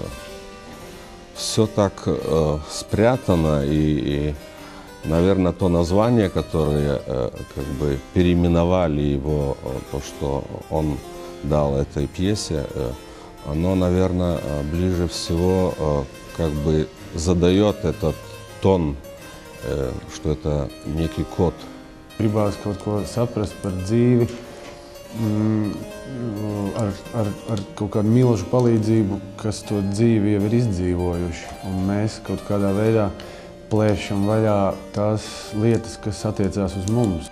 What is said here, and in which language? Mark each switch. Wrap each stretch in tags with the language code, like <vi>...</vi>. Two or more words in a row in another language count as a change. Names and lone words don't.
<ru>Все так спрятано, и, наверное, то название, которое как бы переименовали его, то, что он дал этой пьесе, оно, наверное, ближе всего как бы задает этот тон, что это некий код.</ru> <lv>Gribās kaut ko saprast par dzīvi, ar kaut kādu milžu palīdzību, kas to dzīvi jau ir izdzīvojuši. Un mēs kaut kādā veidā plēšam vaļā tās lietas, kas attiecās uz mums.</lv>